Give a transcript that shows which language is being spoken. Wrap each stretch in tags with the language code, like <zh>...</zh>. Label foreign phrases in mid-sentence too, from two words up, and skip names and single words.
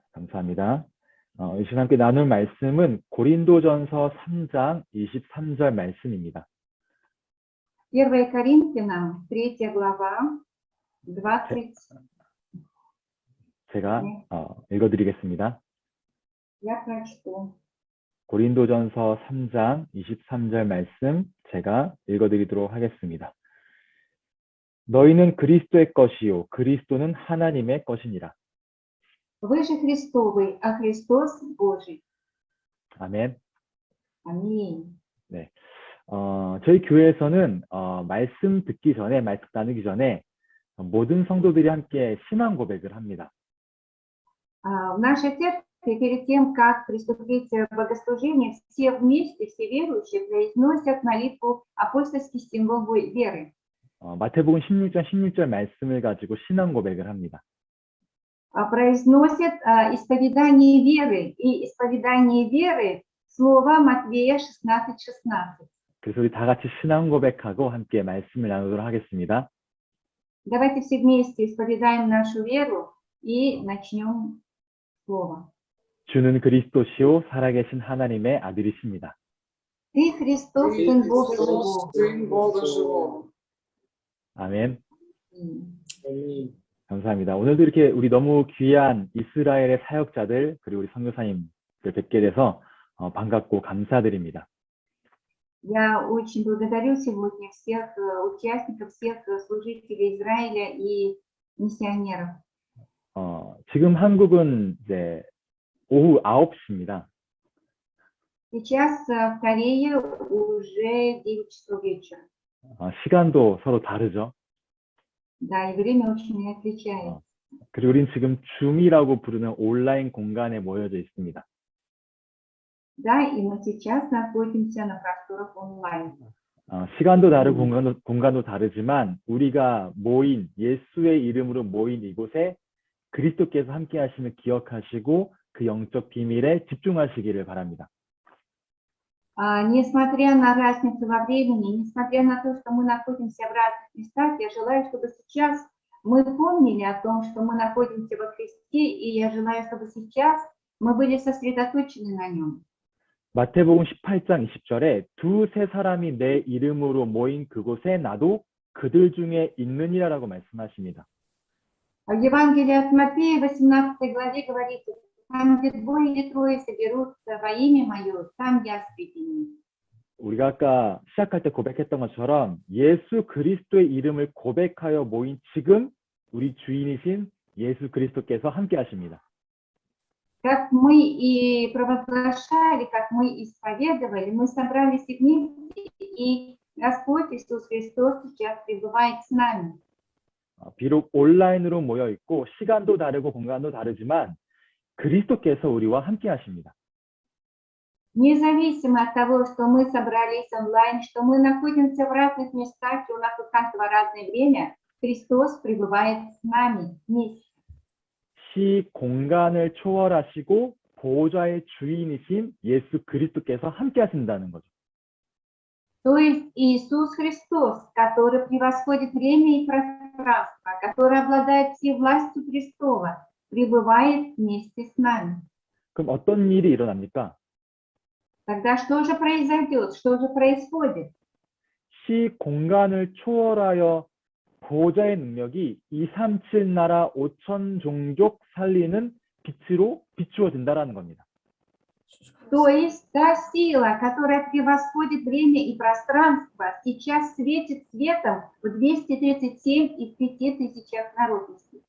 <ko>감사합니다. 이 시간 함께 나눌 말씀은 고린도전서 3장 23절 말씀입니다.</ko> <ru>1 Коринфянам, 3 глава, 20.</ru> <ko>제가 읽어드리겠습니다.</ko> <ru>Я прочту.</ru> <ko>고린도전서 3장 23절 말씀 제가 읽어드리도록 하겠습니다. 너희는 그리스도의 것이요 그리스도는 하나님의 것이니라.</ko> <ru>Вы же Христовый, а Христос Божий.</ru> <ko>아멘.</ko> <ru>Аминь.</ru> <ko>네. 저희 교회에서는 말씀 듣기 전에, 말씀 나누기 전에 모든 성도들이 함께 신앙 고백을 합니다.</ko> <ru>В нашей церкви перед тем, как приступить к богослужению, все вместе, все верующие произносят молитву апостольский символ веры.</ru> <ko>마태복음 16장 16절 말씀을 가지고 신앙 고백을 합니다.</ko> <ru>Произносят исповедание веры, и исповедание веры слова Матвея 16:16.</ru> <ko>그래서 우리 다 같이 신앙 고백하고 함께 말씀을 나누도록 하겠습니다.</ko> <ru>Давайте все вместе исповедаем нашу веру и начнем слово.</ru> <ko>주는 그리스도시요 살아계신 하나님의 아들이십니다.</ko> <ru>Ты Христос, Сын Бога Живого.</ru> <ko>아멘. 감사합니다. 오늘도 이렇게 우리 너무 귀한 이스라엘의 사역자들 그리고 우리 선교사님들 뵙게 돼서 반갑고 감사드립니다.</ko> <ru>Я очень благодарю сегодня всех участников, всех служителей Израиля и миссионеров.</ru> <ko>지금 한국은 이제 오후 9시입니다.</ko> <ru>Сейчас в Корее уже 9 часов вечера.</ru> <ko>시간도 서로 다르죠.</ko> <ru>Да, и время очень отличается.</ru> <ko>그리고 우린 지금 줌이라고 부르는 온라인 공간에 모여져 있습니다.</ko> <ru>Да, и мы сейчас находимся на просторах онлайн.</ru> <ko>시간도 다르고 공간도 다르지만 우리가 모인 예수의 이름으로 모인 이곳에 그리스도께서 함께 하시는 기억하시고 그 영적 비밀에 집중하시기를 바랍니다.</ko> <ru>Несмотря на разницу во времени, несмотря на то, что мы находимся в разных местах, я желаю, чтобы сейчас мы помнили о том, что мы находимся во Христе, и я желаю, чтобы сейчас мы были сосредоточены на нем.</ru> <ko>마태복음 18장 20절에 두세 사람이 내 이름으로 모인 그곳에 나도 그들 중에 있느니라라고 말씀하십니다.</ko> <ru>В Евангелии от Матфея 18 главе говорится: там, где двое или трое соберутся во имя Мое, там я среди них.</ru> <ko>우리가 아까 시작할 때 고백했던 것처럼 예수 그리스도의 이름을 고백하여 모인 지금 우리 주인이신 예수 그리스도께서 함께 하십니다.</ko> <ru>Как мы и провозглашали, как мы исповедовали, мы собрались вместе, и Господь Иисус Христос сейчас пребывает с нами.</ru> <ko>비록 온라인으로 모여 있고 시간도 다르고 공간도 다르지만 그리스도께서 우리와 함께 하십니다.</ko> <ru>Независимо от того, что мы собрались онлайн, что мы находимся в разных местах, и у нас у каждого разное время, Христос пребывает с нами вместе.</ru> <ko>시 공간을 초월하시고 보호자의 주인이신 예수 그리스도께서 함께 하신다는 거죠.</ko> <ru>То есть Иисус Христос, который превосходит время и пространство, который обладает всей властью престола, пребывает вместе с нами.</ru> <ko>그럼 어떤 일이 일어납니까?</ko> <ru>Тогда что же произойдет? Что же происходит?</ru> <ko>시 공간을 초월하여 보호자의 능력이 237 나라 5천 종족 살리는 빛으로 비추어진다라는 겁니다.</ko> <ru>То есть та сила, которая превосходит время и пространство, сейчас светит светом в 237 из 5000 народностей.</ru>